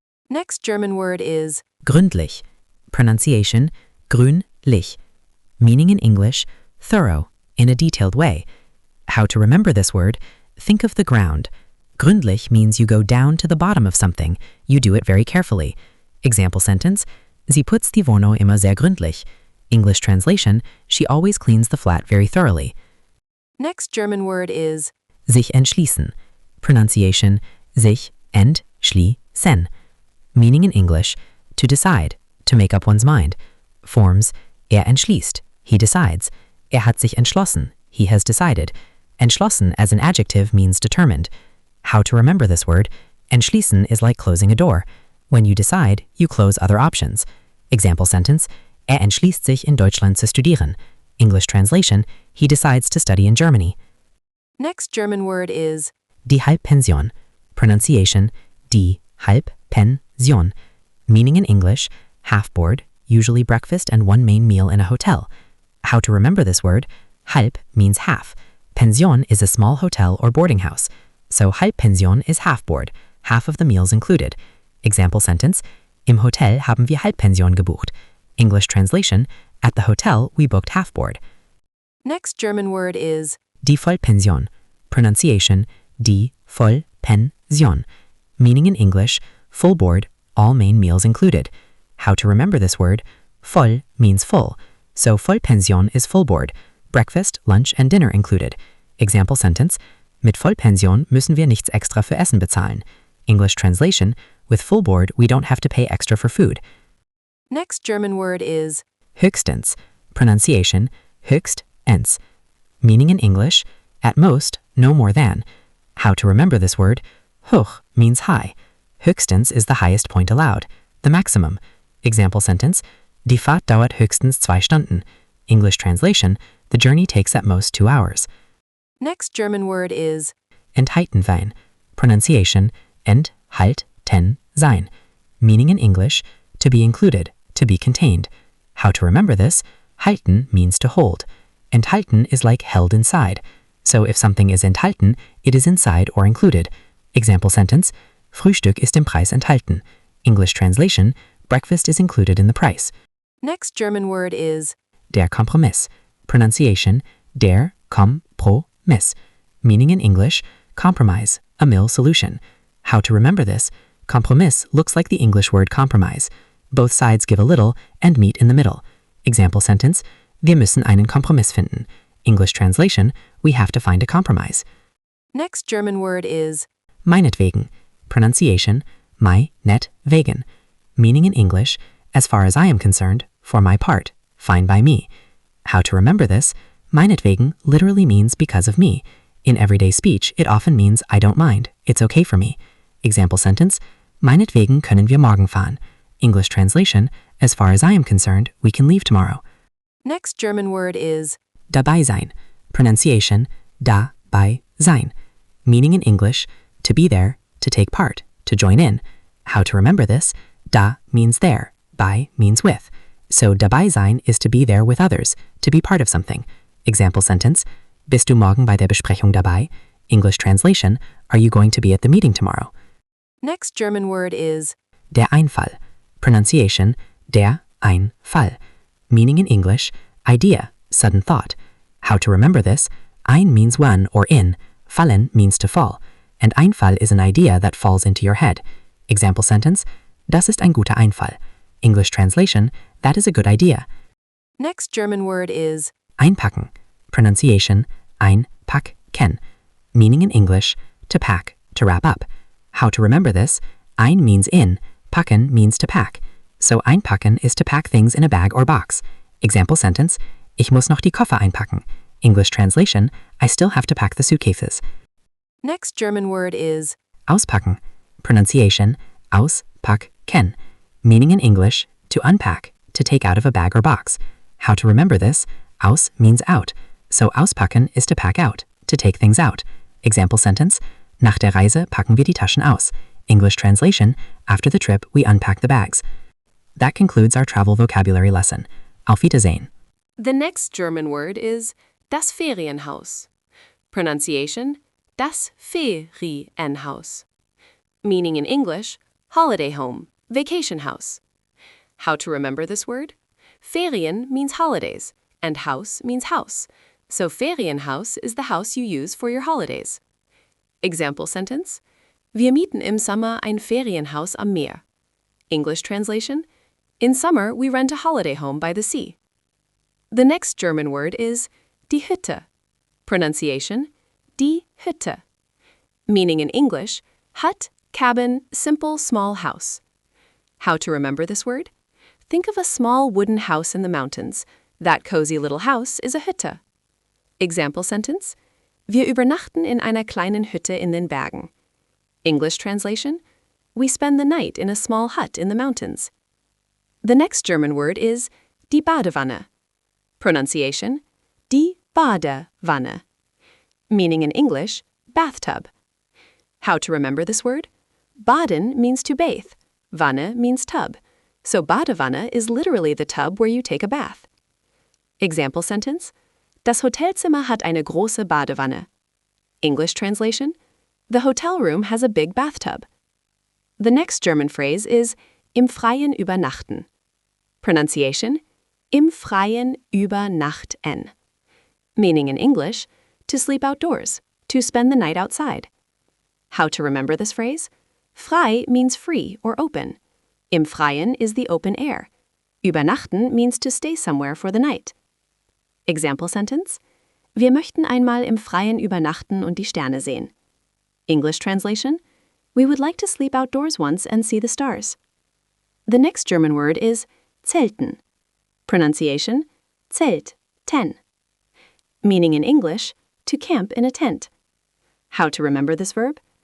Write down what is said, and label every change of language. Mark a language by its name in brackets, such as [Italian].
[English] Next German word is gründlich. Pronunciation, grünlich, meaning in English, thorough, in a detailed way. How to remember this word? Think of the ground. Gründlich means you go down to the bottom of something. You do it very carefully. Example sentence, [German] Sie putzt die Wohnung immer sehr gründlich. [English] English translation, she always cleans the flat very thoroughly. Next German word is [German] Sich entschließen. Pronunciation, sich entschließen. [English] Meaning in English, to decide, to make up one's mind. Forms, entschließt, he decides. [German] Hat sich entschlossen, [English] he has decided. Entschlossen as an adjective means determined. How to remember this word? Entschließen is like closing a door. When you decide, you close other options. Example sentence, [German] entschließt sich in Deutschland zu studieren. [English] English translation, he decides to study in Germany. Next German word is [German] Die Halbpension. Pronunciation, die Halbpension. [English] Meaning in English, half board, usually breakfast and one main meal in a hotel. How to remember this word? Halb means half. Pension is a small hotel or boarding house. So Halbpension is half board, half of the meals included. Example sentence, [German] Im Hotel haben wir Halbpension gebucht. [English] English translation, at the hotel we booked half board. Next German word is [German] Die Vollpension. Pronunciation, die Vollpension. [English] Meaning in English, full board, all main meals included. How to remember this word? Voll means full. So Vollpension is full board, breakfast, lunch and dinner included. Example sentence, [German] Mit Vollpension müssen wir nichts extra für Essen bezahlen. [English] English translation, with full board we don't have to pay extra for food. Next German word is [German] Höchstens. Pronunciation, höchstens. [English] Meaning in English, at most, no more than. How to remember this word? Hoch means high. Höchstens is the highest point allowed, the maximum. Example sentence, [German] Die Fahrt dauert höchstens 2 Stunden. [English] English translation, the journey takes at most 2 hours. Next German word is [German] Enthalten sein. Pronunciation, enthalten sein. [English] Meaning in English, to be included, to be contained. How to remember this? Halten means to hold. Enthalten is like held inside. So if something is enthalten, it is inside or included. Example sentence, [German] Frühstück ist im Preis enthalten. [English] English translation, breakfast is included in the price. Next German word is [German] Der Kompromiss. Pronunciation, der Kompromiss. [English] Meaning in English, compromise, a mill solution. How to remember this? Kompromiss looks like the English word compromise. Both sides give a little and meet in the middle. Example sentence, [German] Wir müssen einen Kompromiss finden. [English] English translation, we have to find a compromise. Next German word is [German] Meinetwegen. Pronunciation, meinetwegen. [English] Meaning in English, as far as I am concerned, for my part, fine by me. How to remember this? Meinetwegen literally means because of me. In everyday speech, it often means I don't mind, it's okay for me. Example sentence, [German] Meinetwegen können wir morgen fahren. [English] English translation, as far as I am concerned, we can leave tomorrow. Next German word is [German] Dabei sein. Pronunciation, dabei sein. [English] Meaning in English, to be there, to take part, to join in. How to remember this? Da means there, bei means with. So dabei sein is to be there with others, to be part of something. Example sentence, [German] Bist du morgen bei der Besprechung dabei? [English] English translation, are you going to be at the meeting tomorrow? Next German word is [German] Der Einfall. Pronunciation, der Einfall. [English] Meaning in English, idea, sudden thought. How to remember this? Ein means one or in, fallen means to fall, and Einfall is an idea that falls into your head. Example sentence, [German] Das ist ein guter Einfall. [English] English translation, that is a good idea. Next German word is [German] Einpacken. Pronunciation, einpacken. [English] Meaning in English, to pack, to wrap up. How to remember this? Ein means in, packen means to pack. So einpacken is to pack things in a bag or box. Example sentence, [German] Ich muss noch die Koffer einpacken. [English] English translation, I still have to pack the suitcases. Next German word is Auspacken. Pronunciation, auspacken. Meaning in English, to unpack, to take out of a bag or box. How to remember this? Aus means out. So auspacken is to pack out, to take things out. Example sentence, [German] Nach der Reise packen wir die Taschen aus. [English] English translation, after the trip we unpack the bags. That concludes our travel vocabulary lesson. [German] Auf Wiedersehen. [English] The next German word is das Ferienhaus. [German] Pronunciation, das Ferienhaus. [English] Meaning in English, holiday home, vacation house. How to remember this word? Ferien means holidays, and Haus means house, so Ferienhaus is the house you use for your holidays. Example sentence: [German] Wir mieten im Sommer ein Ferienhaus am Meer. [English] English translation: In summer, we rent a holiday home by the sea. The next German word is die Hütte. Pronunciation: die Hütte. Meaning in English, hut, cabin, simple, small house. How to remember this word? Think of a small wooden house in the mountains. That cozy little house is a Hütte. Example sentence: [German] Wir übernachten in einer kleinen Hütte in den Bergen. [English] English translation: We spend the night in a small hut in the mountains. The next German word is die Badewanne. Pronunciation: die Badewanne. Meaning in English, bathtub. How to remember this word? Baden means to bathe. Wanne means tub. So Badewanne is literally the tub where you take a bath. Example sentence: [German] Das Hotelzimmer hat eine große Badewanne. [English] English translation: The hotel room has a big bathtub. The next German phrase is im Freien übernachten. [German] Pronunciation: im Freien übernachten. [English] Meaning in English, to sleep outdoors, to spend the night outside. How to remember this phrase? Frei means free or open. Im Freien is the open air. Übernachten means to stay somewhere for the night. Example sentence: [German] Wir möchten einmal im Freien übernachten und die Sterne sehen. [English] English translation: We would like to sleep outdoors once and see the stars. The next German word is zelten. Pronunciation: Zelt, ten. Meaning in English, to camp in a tent. How to remember this verb?